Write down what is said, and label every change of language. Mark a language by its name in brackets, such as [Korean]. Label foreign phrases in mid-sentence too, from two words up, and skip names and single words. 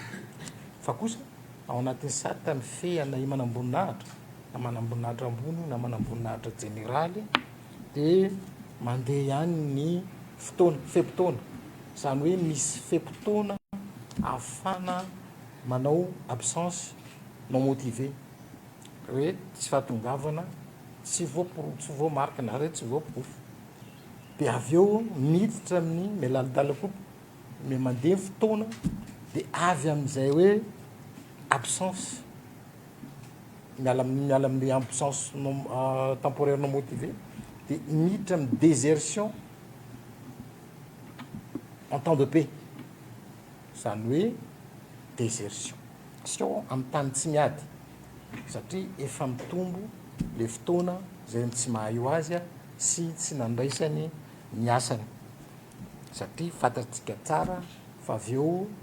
[Malagasy] Fa kosa ao anatin'ny sarita mifehana manamboninahitra na manamboninahitra ambony na manamboninahitra généraly dia mandeha ihany ny fotoana fe-potoana, izany hoe misy fe-potoana ahafana manao [French] absence non motivé [Malagasy] hoe tsy fahatongavana tsy voamarika na re tsy voapofy. Dia avy eo miditra amin'ny mialaladala koa mandeha fotoana dia avy amin'izay hoe absence miala amin'ny [French] absence temporaire non motivée [Malagasy] dia miditra amin'ny désertion [French] en temps de paix, [Malagasy] zany hoe désertion amin'ny tany tsy miady satria efa mitombo le fotoana zay tsy mahay ho azy sy tsy nandraisany ny asany satria fantatsika tsara fa avy eo